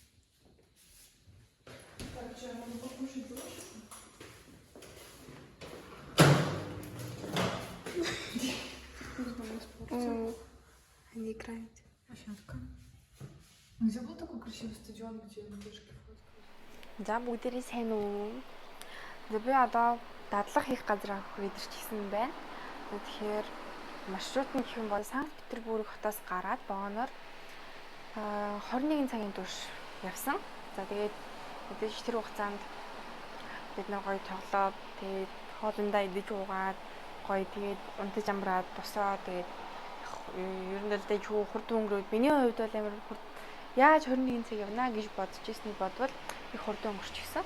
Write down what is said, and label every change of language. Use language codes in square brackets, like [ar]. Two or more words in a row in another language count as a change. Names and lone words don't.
[ru] Так, что, я могу покушать ложку? Они играют. Площадка. Где был такой красивый стадион, где девушки фоткают? [mn] За бүгдээрээ сайн уу? Би одоо дадлах хийх газар авах гэж ирчихсэн байна. Тэгэхээр маршрут нь гэх юм бол Санкт Петербург хотоос гараад вагоноор 21 цагийн турш явсан. За тэгээд мэдээж тэр хугацаанд бид нар гоё тоглоод тэгээд хоолндоо идэж уугаад гоё тэгээд унтаж амраад босоо тэгээд ер нь л дэж хурд өнгөрөөд миний хувьд бол амар хурд яаж 21 цаг явна гэж бодож ирснийг бодвол их хурд өнгөрчихсөн.